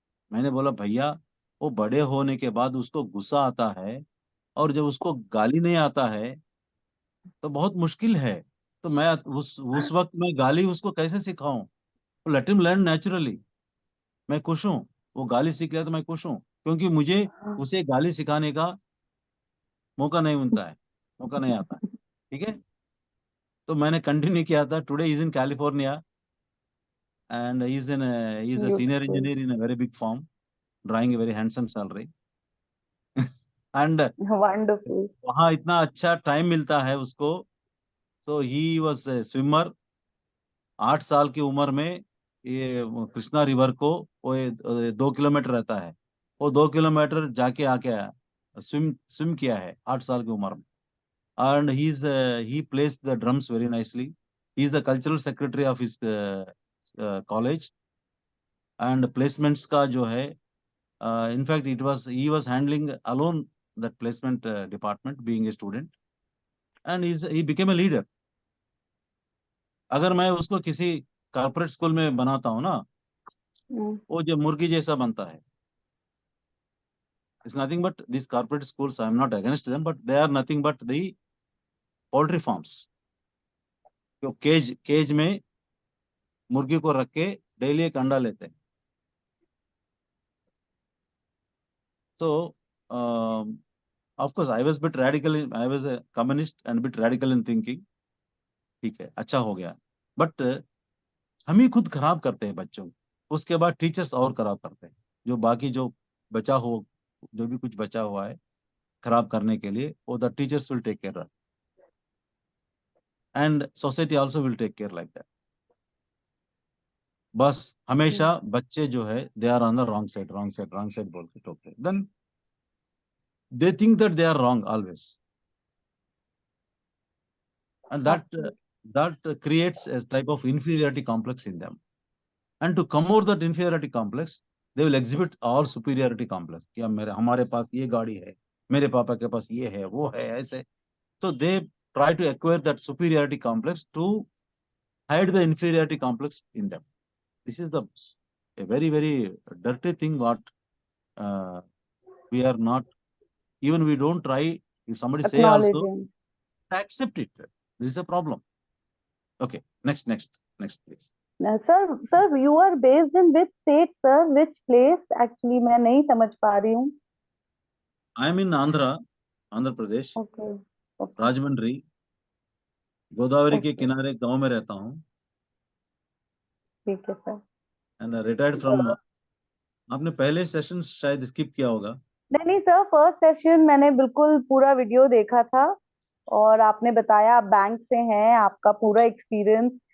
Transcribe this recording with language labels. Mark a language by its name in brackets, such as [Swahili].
[Hindi] मैंने बोला भैया, वो बड़े होने के बाद उसको गुस्सा आता है, और जब उसको गाली नहीं आता है तो बहुत मुश्किल है। तो मैं उस वक्त मैं गाली उसको कैसे सिखाऊं? [English] Let him learn naturally. [Hindi] मैं खुश हूँ, वो गाली सीख लिया तो मैं खुश हूँ, क्योंकि मुझे उसे गाली सिखाने का मौका नहीं मिलता है, मौका नहीं आता है। ठीक है, तो मैंने कंटिन्यू किया था। [English] Today is in California and he is a senior Beautiful. engineer in a very big firm, drawing a very handsome salary. And Wonderful. [Hindi] वहाँ इतना अच्छा टाइम मिलता है उसको। [English] So he was a swimmer। [Hindi] 8 साल की उम्र में ये कृष्णा रिवर को, वो 2 किलोमीटर रहता है, वो 2 किलोमीटर जाके आके आया, स्विम किया है 8 साल की उम्र में। [English] And he plays the drums very nicely. He is the cultural secretary of his college। And placements [Hindi] का जो है, [English] in fact he was handling alone that placement department, being a student, and he became a leader। [Hindi] अगर मैं उसको किसी corporate school में बनाता हूँ ना, वो जो मुर्गी जैसा बनता है। [English] It's nothing but these corporate schools, I am not against them, but they are nothing but the poultry farms। [Hindi] जो केज में मुर्गी को रख के डेली एक अंडा लेते हैं। [English] So of course I was bit radical I was a communist and bit radical in thinking। [Hindi] ठीक है, अच्छा हो गया, बट हम ही खुद खराब करते हैं बच्चों को, उसके बाद टीचर्स और खराब करते हैं। जो बाकी जो बचा हो, जो भी कुछ बचा हुआ है खराब करने के लिए, वो [English] The teachers will take care and society also will take care like that. [Hindi] बस हमेशा बच्चे जो है [English] they are on the wrong side, wrong side, wrong side [Hindi] बोल के टोकते हैं, [English] Then they think that they are wrong always, and that creates a type of inferiority complex in them। And to come over that inferiority complex, they will exhibit all superiority complex। [Hindi] कि हमारे पास ये गाड़ी है, मेरे पापा के पास ये है, वो है, ऐसे। [English] So they try to acquire that superiority complex to hide the inferiority complex in them। This is a very, very dirty thing what we are not, even we don't try, if somebody say also, Acknowledging. accept it। This is a problem। Okay, next please। Sir, you are based in which state, sir? Which place? [Hindi] Actually, मैं नहीं समझ पा रही हूँ। [English] I am in Andhra Pradesh. Okay. [Hindi] Rajahmundry, Godavari के किनारे गांव में रहता हूँ। ठीक है सर। [English] and retired from, [Hindi] आपने पहले सेशन शायद स्किप किया होगा। नहीं सर, फर्स्ट सेशन मैंने बिल्कुल पूरा वीडियो देखा था, और आपने बताया आप बैंक से हैं, आपका पूरा एक्सपीरियंस।